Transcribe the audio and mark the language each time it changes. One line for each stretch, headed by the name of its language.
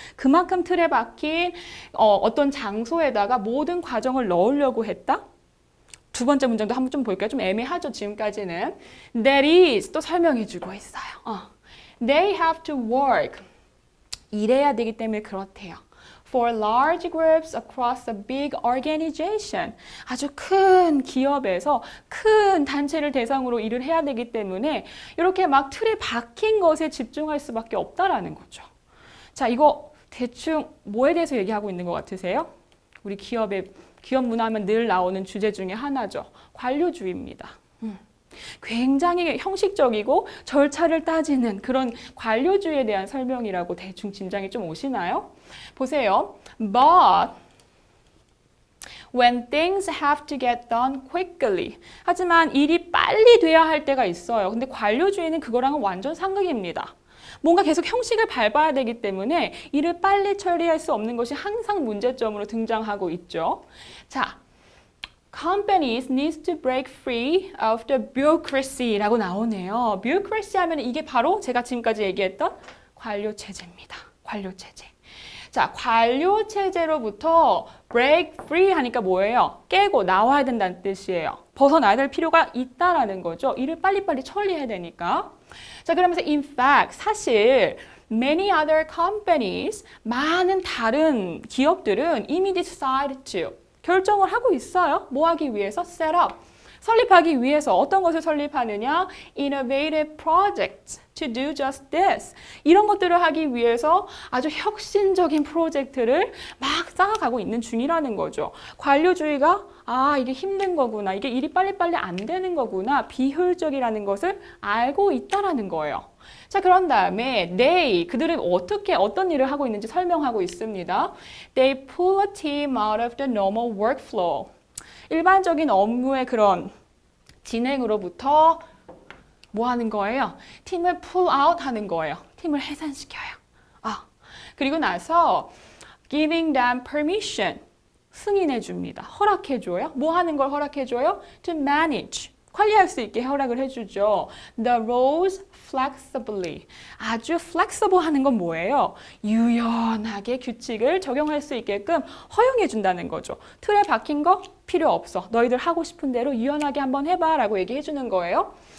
Korean: 그만큼 틀에 박힌 어떤 장소에다가 모든 과정을 넣으려고 했다? 두 번째 문장도 한번 좀 볼게요. 좀 애매하죠, 지금까지는.
English: That is
Korean: 또 설명해주고 있어요.
English: They have to work.
Korean: 일해야 되기 때문에 그렇대요.
English: For large groups across a big organization.
Korean: 아주 큰 기업에서 큰 단체를 대상으로 일을 해야 되기 때문에 이렇게 막 틀에 박힌 것에 집중할 수밖에 없다라는 거죠. 자, 이거 대충 뭐에 대해서 얘기하고 있는 것 같으세요? 우리 기업 문화하면 늘 나오는 주제 중에 하나죠. 관료주의입니다. 굉장히 형식적이고 절차를 따지는 그런 관료주의에 대한 설명이라고 대충 짐작이 좀 오시나요? 보세요.
English: But when things have to get done quickly.
Korean: 하지만 일이 빨리 돼야 할 때가 있어요. 근데 관료주의는 그거랑은 완전 상극입니다. 뭔가 계속 형식을 밟아야 되기 때문에 일을 빨리 처리할 수 없는 것이 항상 문제점으로 등장하고 있죠.
English: 자, companies needs to break free of the bureaucracy라고
Korean: 나오네요. bureaucracy 하면 이게 바로 제가 지금까지 얘기했던 관료체제입니다. 관료체제. 자, 관료체제로부터
English: break free
Korean: 하니까 뭐예요? 깨고 나와야 된다는 뜻이에요. 벗어나야 될 필요가 있다라는 거죠. 일을 빨리빨리 처리해야 되니까. 자, 그러면서
English: in fact,
Korean: 사실
English: many other companies,
Korean: 많은 다른 기업들은 이미
English: decide to,
Korean: 결정을 하고 있어요. 뭐 하기 위해서?
English: set up,
Korean: 설립하기 위해서 어떤 것을 설립하느냐?
English: innovative projects to do just this.
Korean: 이런 것들을 하기 위해서 아주 혁신적인 프로젝트를 막 쌓아가고 있는 중이라는 거죠. 관료주의가 이게 힘든 거구나. 이게 일이 빨리빨리 안 되는 거구나. 비효율적이라는 것을 알고 있다라는 거예요. 자, 그런 다음에 그들은 어떤 일을 하고 있는지 설명하고 있습니다.
English: They pull a team out of the normal workflow.
Korean: 일반적인 업무의 그런 진행으로부터 뭐 하는 거예요? 팀을
English: pull out
Korean: 하는 거예요. 팀을 해산시켜요. 그리고 나서
English: giving them permission.
Korean: 승인해 줍니다. 허락해 줘요. 뭐 하는 걸 허락해 줘요?
English: To manage.
Korean: 관리할 수 있게 허락을 해주죠.
English: The roles flexibly.
Korean: 아주 flexible 하는 건 뭐예요? 유연하게 규칙을 적용할 수 있게끔 허용해 준다는 거죠. 틀에 박힌 거 필요 없어. 너희들 하고 싶은 대로 유연하게 한번 해봐 라고 얘기해 주는 거예요.